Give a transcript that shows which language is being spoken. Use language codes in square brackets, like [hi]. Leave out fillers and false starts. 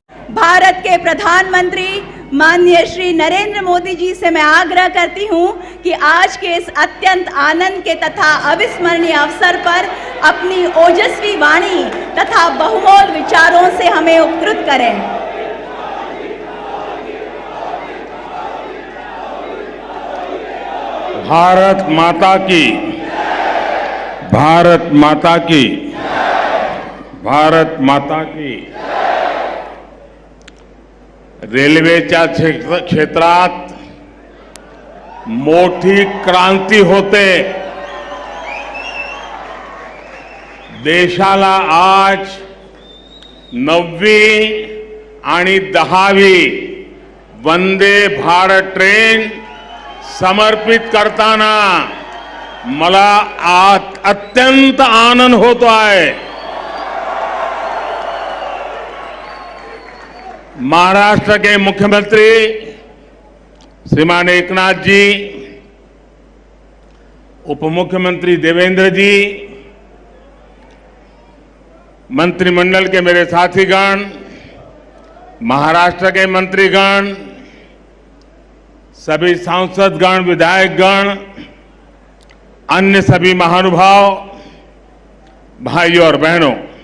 [hi] भारत के प्रधानमंत्री माननीय श्री नरेंद्र मोदी जी से मैं आग्रह करती हूं कि आज के इस अत्यंत आनंद के तथा अविस्मरणीय अवसर पर अपनी ओजस्वी वाणी तथा बहुमोल विचारों से हमें उपकृत करें। भारत माता की, भारत माता की, भारत माता की। [mr] रेल्वेच्या क्षेत्रात मोठी क्रांती होते। देशाला आज 9वी आणि 10वी वंदे भारत ट्रेन समर्पित करताना मला अत्यंत आनंद होतो आहे। [hi] महाराष्ट्र के मुख्यमंत्री श्रीमान एकनाथ जी, उप मुख्यमंत्री देवेंद्र जी, मंत्रिमंडल के मेरे साथीगण, महाराष्ट्र के मंत्रीगण, सभी सांसदगण, विधायकगण, अन्य सभी महानुभाव, भाइयों और बहनों,